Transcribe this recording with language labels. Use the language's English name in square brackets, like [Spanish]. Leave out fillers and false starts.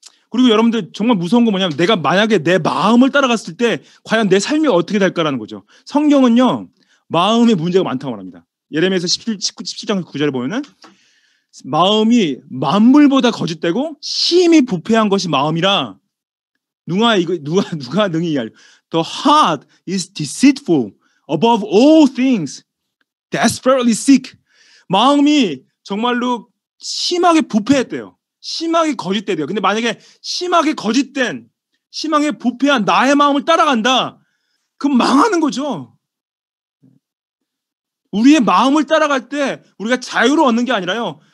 [Korean] 그리고 여러분들 정말 무서운 건 뭐냐면 내가 만약에 내 마음을 따라갔을 때 과연 내 삶이 어떻게 될까라는 거죠. 성경은요. 마음에 문제가 많다고 말합니다. 예레미야서 17장 9절에 보면은 마음이 만물보다 거짓되고 심히 부패한 것이 마음이라 누가 능히 이해하려. [English] The heart is deceitful above all things, desperately sick. [Korean] 마음이 정말로 심하게 부패했대요. 심하게 거짓되대요. 근데 만약에 심하게 부패한 나의 마음을 따라간다. 그럼 망하는 거죠. 우리의 마음을 따라갈 때 우리가 자유를 얻는 게 아니라요.